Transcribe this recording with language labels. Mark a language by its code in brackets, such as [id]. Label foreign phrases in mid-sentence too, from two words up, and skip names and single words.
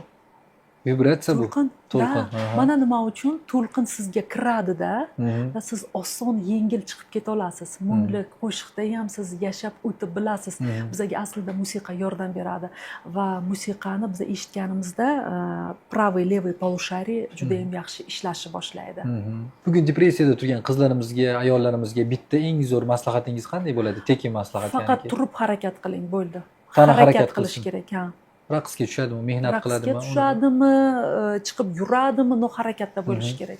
[uz] Vibratsiya bu. To'lqin. Mana nima uchun to'lqin sizga kiradi-da va siz oson, yengil chiqib keta olasiz. Mungli qo'shiqda ham siz yashab o'tib bilasiz. Bizga aslida musiqa yordam beradi va musiqani biz eshitganimizda [ru] правый, левый полушарий [uz] juda ham yaxshi ishlashni boshlaydi. Bugun depressiyada turgan qizlarimizga, ayollarimizga bitta eng zo'r maslahatingiz qanday bo'ladi? Tekin maslahat. Faqat turib harakat qiling, bo'ldi. Harakat qilish kerak, ha. Raqsga tushadimi, mehnat qiladimi? Raqsga tushadimi, chiqib yuradimi, harakatda bo'lish kerak.